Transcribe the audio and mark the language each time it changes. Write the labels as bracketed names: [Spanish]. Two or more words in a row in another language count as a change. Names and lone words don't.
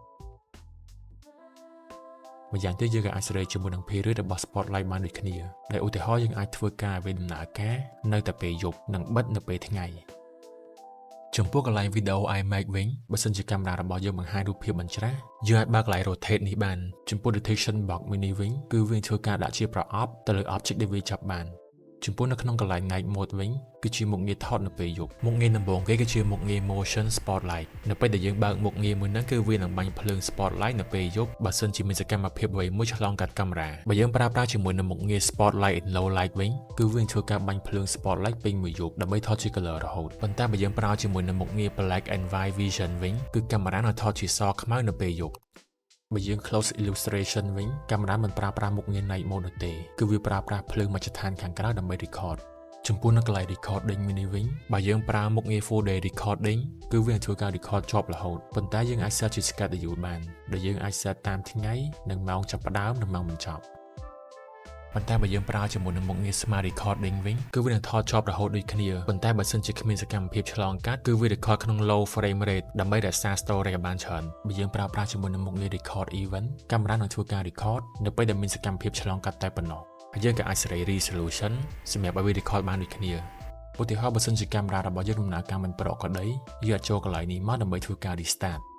[Khmer] ម្យ៉ាងទៀតយើងក៏អាចសេរីជាមួយនឹង period របស់ spotlight បានដូចគ្នាដែលឧទាហរណ៍យើងអាចធ្វើការឲ្យវាដំណើរការនៅតែពេលយប់និងបិទនៅពេលថ្ងៃចំពោះកន្លែង video iMac វិញបើសិនជាកាមេរ៉ារបស់យើងបង្ហាញរូបភាពមិនច្បាស់យើងអាចបើកកន្លែង rotate នេះបានចំពោះ [English] detection box [Khmer] មួយនេះវិញគឺវាធ្វើការដាក់ជាប្រអប់ទៅលើ object ដែលវាចាប់បានចំពោះនៅក្នុងកន្លែង [English] night mode [Khmer] វិញគឺជាមុខងារថតនៅពេលយប់មុខងារ ដំបូងគេគឺជាមុខងារ [English] motion spotlight [Khmer] នៅពេលដែលយើងបើកមុខងារមួយហ្នឹងគឺវានឹងបាញ់ភ្លើង spotlight នៅពេលយប់បើសិនជាមានសកម្មភាពអ្វីមួយឆ្លងកាត់កាមេរ៉ាបើយើងប្រើប្រាស់ជាមួយនឹងមុខងារ [English] spotlight in low light [Khmer] វិញគឺវានឹងធ្វើការបាញ់ភ្លើង spotlight ពេញមួយយប់ដើម្បីថតជា color រហូតប៉ុន្តែបើយើងប្រើជាមួយនឹងមុខងារ [English] black and white [Khmer] vision វិញគឺកាមេរ៉ានឹងថតជាសខ្មៅនៅពេលយប់បើយើង [English] close illustration [Khmer] វិញកាមេរ៉ាមិនប្រើប្រាស់មុខងារ [English] night mode [Khmer] នោះទេគឺវាប្រើប្រាស់ភ្លើងមជ្ឈដ្ឋានខាងក្រៅដើម្បី record ចំពោះនៅកន្លែង recording មួយនេះវិញបើយើងប្រើមុខងារ [English] full day [Khmer] recording គឺវានឹងធ្វើការ record ជាប់រហូតប៉ុន្តែយើងអាច set ជា schedule បានដែលយើងអាច set តាមថ្ងៃនិងម៉ោងចាប់ផ្ដើមនិងម៉ោងបញ្ចប់ប៉ុន្តែបើយើងប្រើជាមួយនឹងមុខងារ [English] smart recording [Khmer] វិញគឺវា នឹងថតជាប់រហូតដូចគ្នាប៉ុន្តែបើសិនជាគ្មានសកម្មភាពឆ្លងកាត់គឺវា record ក្នុង [English] low frame rate [Khmer] ដើម្បីរក្សា storage ឲ្យបានច្រើនបើយើងប្រើប្រាស់ជាមួយនឹងមុខងារ [English] record event [Khmer] កាមេរ៉ានឹងធ្វើការ record នៅពេលដែលមានសកម្មភាពឆ្លងកាត់តែប៉ុណ្ណោះហើយយើងក៏អាចសេរី resolution សម្រាប់ឲ្យវា record បានដូចគ្នាឧទាហរណ៍បើសិនជាកាមេរ៉ារបស់យើងដំណើរការមិនប្រក្រតីយើងអាចចូលកន្លែងនេះមកដើម្បីធ្វើការ restart